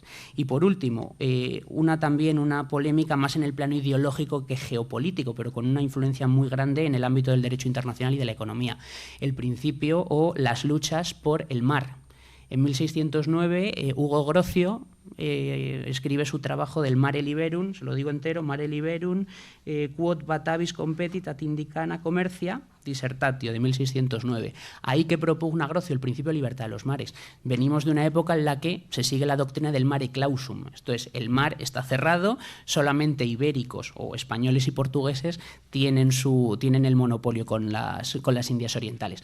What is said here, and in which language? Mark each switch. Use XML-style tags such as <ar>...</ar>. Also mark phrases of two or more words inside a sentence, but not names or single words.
<es>Y por último, también una polémica más en el plano ideológico que geopolítico, pero con una influencia muy grande en el ámbito del derecho internacional y de la economía. El principio o las luchas por el mar. En 1609, Hugo Grocio escribe su trabajo del Mare Liberum, se lo digo entero, Mare Liberum, quod Batavis competit at indicana commercia, Dissertatio, de 1609. Ahí que propugna Grocio el principio de libertad de los mares. Venimos de una época en la que se sigue la doctrina del</es> <la>mare clausum,</la> <es>esto es, el mar está cerrado, solamente ibéricos o españoles y portugueses tienen el monopolio con las Indias orientales.</es>